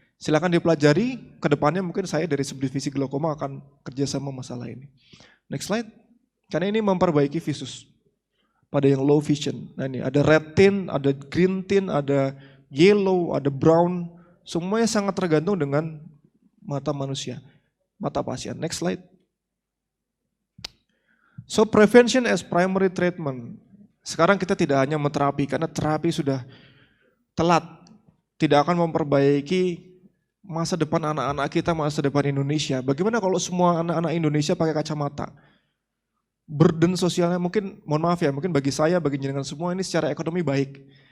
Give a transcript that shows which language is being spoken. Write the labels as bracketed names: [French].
[Indonesian] Silakan dipelajari, kedepannya mungkin saya dari subdivisi glaukoma akan kerjasama masalah ini. [English] Next slide. [Indonesian] Karena ini memperbaiki visus pada yang low vision. Nah ini ada red tint, ada green tint, ada yellow, ada brown. Semuanya sangat tergantung dengan mata manusia, mata pasien. [English] Next slide. So prevention as primary treatment. [Indonesian] Sekarang kita tidak hanya menterapi karena terapi sudah telat. Tidak akan memperbaiki masa depan anak-anak kita, masa depan Indonesia. Bagaimana kalau semua anak-anak Indonesia pakai kacamata? Burden sosialnya mungkin, mohon maaf ya, mungkin bagi saya, bagi jenengan semua ini secara ekonomi baik.